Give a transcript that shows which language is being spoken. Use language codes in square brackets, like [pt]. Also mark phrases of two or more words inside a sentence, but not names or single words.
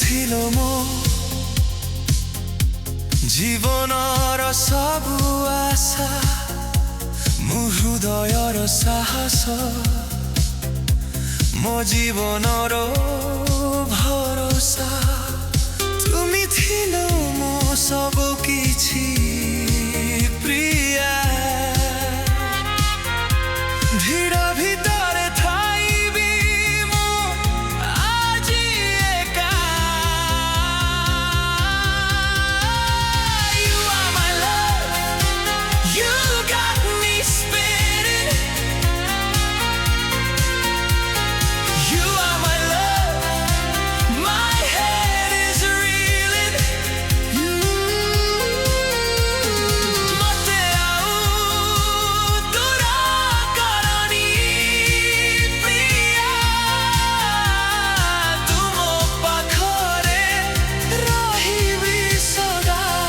[or] ମୋ ଜୀବନର ସବୁ ଆଶା, ମୋ ହୃଦୟର ସାହସ, ମୋ ଜୀବନର ଭରସା। ତୁମି ଥିଲ ମୋ ସବୁ କିଛି ପ୍ରିୟା। ଭିଡ଼ ଭିତରେ ଥାଇବି ମୁଁ ଆଜି ଏକା। [en] You are my love, you got me spinning. You are my love, my head is reeling. [or] ମୋତେ ଆଉ ଦୂର କରନି ପ୍ରିୟା। ତୁମ ପାଖରେ ରହିବି ସଦା।